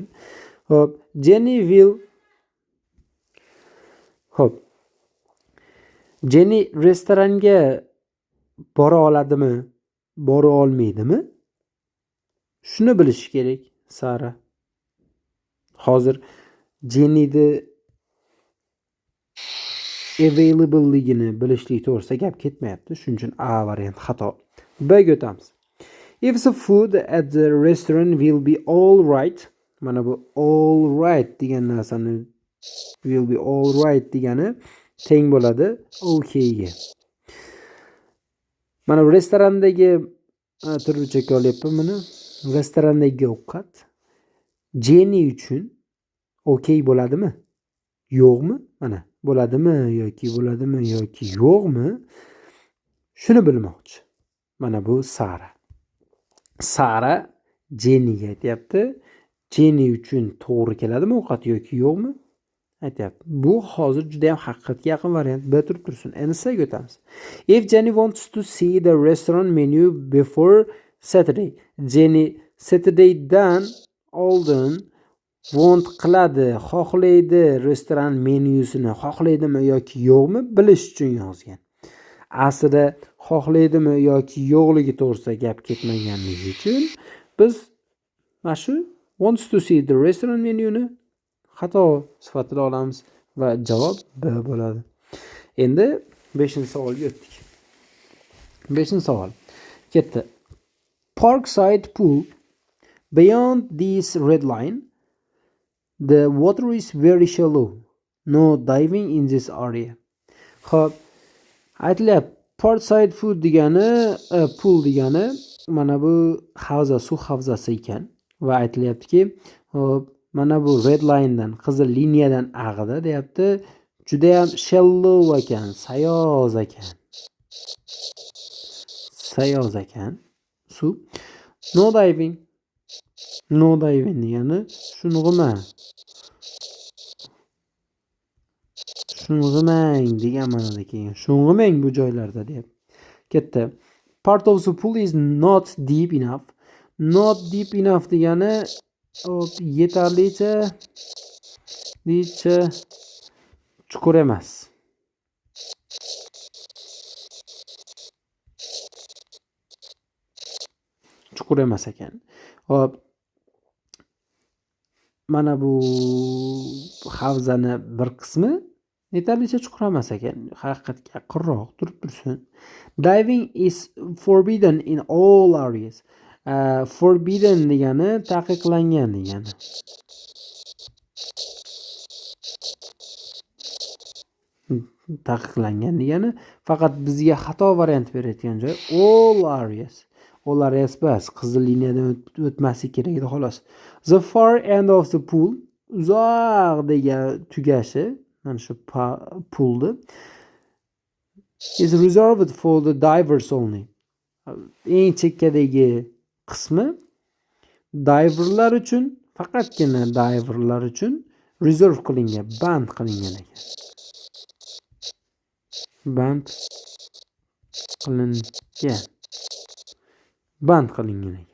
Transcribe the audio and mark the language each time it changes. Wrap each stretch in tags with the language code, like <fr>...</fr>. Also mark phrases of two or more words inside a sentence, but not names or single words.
<uz>Hop, Jenny restoranga bora oladimi, bora olmaydimi? Shuni bilish kerak, Sara. Hozir Jenny'ni availableligini bilishlik to'g'risida gap ketmayapti. Shuning uchun A variant xato. B'ga o'tamiz.</uz> <en>If the food at the restaurant will be all right.</en> <uz>Mana bu</uz> <en>all right</en> <uz>degan narsani</uz> <en>will be all right</en> <uz>degani teng bo'ladi okay ga. Mana restorandagi turlicha olyapman buni. Restorandagi ovqat Jenny uchun okay bo'ladimi? Yo'qmi? Mana bo'ladimi yoki yo'qmi? Shuni bilmoqchi. Mana bu Sara. Sara Jennyga aytayapti. Jenny uchun to'g'ri keladimi ovqat yoki yo'qmi? Aytayapti. Bu hozir juda ham haqiqatga yaqin variant. B turib tursin. Endi S'ga o'tamiz.</uz> <en>If Jenny wants to see the restaurant menu before Saturday.</en> <uz>Jenny Saturdaydan oldin want qiladi, xohlaydi restoran menyusini, xohlaydimi yoki yo'qmi bilish uchun yozgan. Aslida xohlaydimi yoki yo'qligi to'g'risida gap ketmaganligi uchun biz mana shu</uz> <en>wants to see the restaurant</en> <uz>menyuni xato sifatida olamiz va javob B bo'ladi. Endi 5-savolga o'tdik. 5-savol. Ketdi. Parkside pool.</uz> <en>Beyond this red line, the water is very shallow. No diving in this area.</en> <uz>Xo'p, aytilyapti. Parkside pool degani mana bu suv havzasi ekan va aytilyaptiki, hop, mana bu</uz> <en>red linedan,</en> <uz>qizil liniyadan ag'ida deyapti. Juda ham shallow ekan, sayoz ekan. Suv. No diving degani sho'ng'imang degan ma'noda kelgan. Sho'ng'imang bu joylarda deyapti. Ketdi.</uz> <en>Part of the pool is not deep enough. Not deep enough</en> <uz>degani yetarlicha chuqur emas. Chuqur emas ekan. Hop. Mana bu havzani bir qismi yetarlicha chuqur emas ekan. Haqiqatga yaqinroq turib tursin.</uz> <en>Diving is forbidden in all areas.</en> <uz>Forbidden degani taqiqlangan degani. Taqiqlangan degani faqat bizga xato variant berayotgan joy</uz> <en>all areas. All areas</en> <uz>bas qizil liniyadan o'tmaslik kerak edi xolos.</uz> <en>The far end of the pool,</en> <uz>uzoq degan tugashi, mana shu poolni</uz> <en>is reserved for the divers only.</en> <uz>Eng chekkadagi qismi diverlar uchun, faqatgina diverlar uchun reserve qilingan, band qilingan ekan. Band qilingan ekan.</uz>